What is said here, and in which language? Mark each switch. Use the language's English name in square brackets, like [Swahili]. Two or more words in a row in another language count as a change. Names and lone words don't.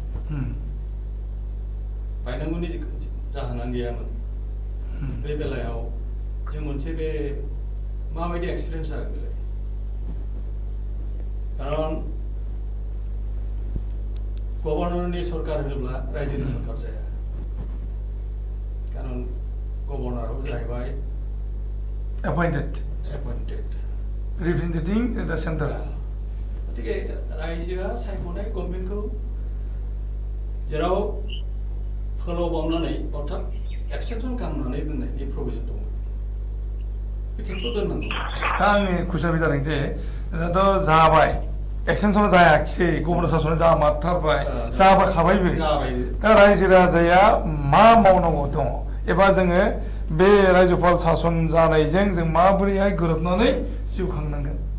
[Bodo] बायनांगौनि जाहोनानो गैयामोन बे बेलायाव जों मोनसे बे माबायदि एक्सपिरियेन्स जागोन बेलाय खारन गभर्नरनि सरकार होनोब्ला रायजोनि सरकार जाया खारन गभर्नराबो जाहैबाय [English] एपइन्टेड representing the center [Bodo] गतिके रायजोआ सायख'नाय गभर्नमेन्टखौ जेराव फोलावबावनानै अर्थात एक्सटेनसन खालामनानै दोननायनि प्रभिजन दङ बे खेथ्रआव दोननांगौ दा आंनि कुइसना बे जादों जे दाथ' जाबाय एक्सटेनसन जायाखिसै गभर्नर सासना जामारथारबाय जाबाखाबायबो दा रायजो राजाया मा मावनांगौ दङ एबा जोङो बे रायजोपाल सासन जानायजों जों माबोरैहाय गोरोबनानै जिउ खांनांगोन